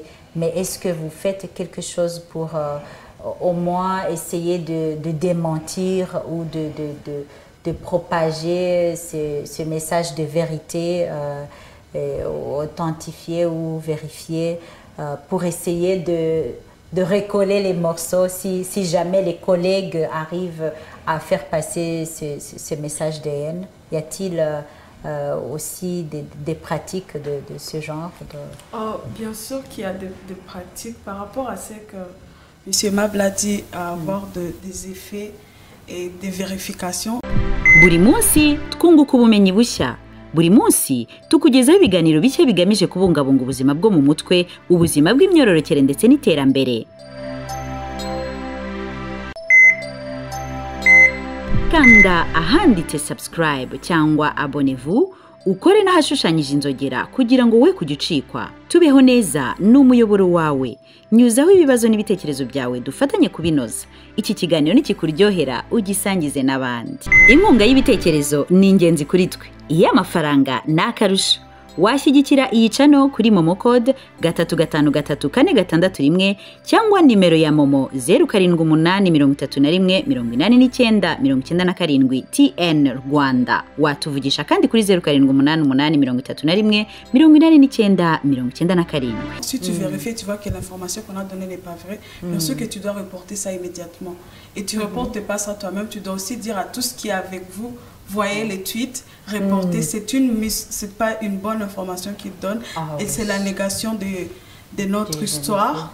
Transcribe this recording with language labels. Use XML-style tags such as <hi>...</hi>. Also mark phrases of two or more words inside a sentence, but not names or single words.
<fr>Mais est-ce que vous faites quelque chose pour au moins essayer de démentir ou de propager ce message de vérité, authentifié ou vérifié, pour essayer de recoller les morceaux si jamais les collègues arrivent à faire passer ce message de haine? Y a-t-il aussi des pratiques de ce genre? Bien sûr qu'il y a des pratiques par rapport à ce que M. Mable a dit, à avoir des effets et des vérifications.</fr> <rw>Buri munsi twunguka ubumenyi bushya. Buri munsi tukugezaho ibiganiro bishya bigamije kubungabunga ubuzima bwo mu mutwe, ubuzima bw'imyororokere ndetse n'iterambere. Kanda ahanditse subscribe cyangwa abonnez-vous, ukore n'ahashushanyije inzogera kugira ngo we kugicikwa. Tubeho neza n'umuyoboro wawe. Nyuzaho ibibazo n'ibitekerezo byawe dufatanye kubinoza. Iki kiganiro nikikuryohera ugisangize n'abandi. Inkunga y'ibitekerezo ni ingenzi kuri twe. Iyo amafaranga n'akarusho. washyigikira iyi channel kuri momo code 3534661 cyangwa nimero ya momo 0783318997 TN Rwanda. Watuvugisha kandi kuri 0788318997.</rw> <fr>Si tu vérifies, tu vois que l'information qu'on a donnée n'est pas vraie, bien sûr que tu dois reporter ça immédiatement. Et tu reportes pas ça toi-même, tu dois aussi dire à tous qui est avec vous, voyez les tweets, reporter, c'est pas une bonne information qu'ils donnent, et c'est la négation de notre histoire.</fr>